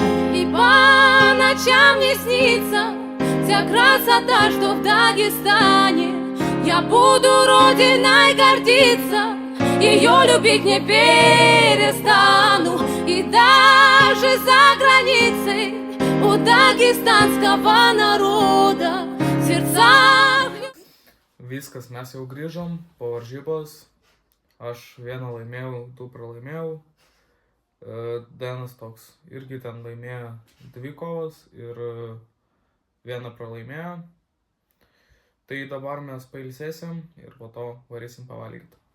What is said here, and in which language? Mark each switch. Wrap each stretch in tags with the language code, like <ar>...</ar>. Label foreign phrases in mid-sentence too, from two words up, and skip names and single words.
<ru>И по ночам мне снится вся красота, что в Дагестане. Я буду родиной гордиться, ее любить не перестану. И даже за границей у дагестанского народа в сердцах.</ru> <lt>Viskas, mes jau grįžom po varžybos. Aš vieną laimėjau, 2 pralaimėjau. Denas toks irgi ten laimėjo 2 kovas ir 1 pralaimėjo. Tai dabar mes pailsėsim ir po to varysim pavalgyti.</lt>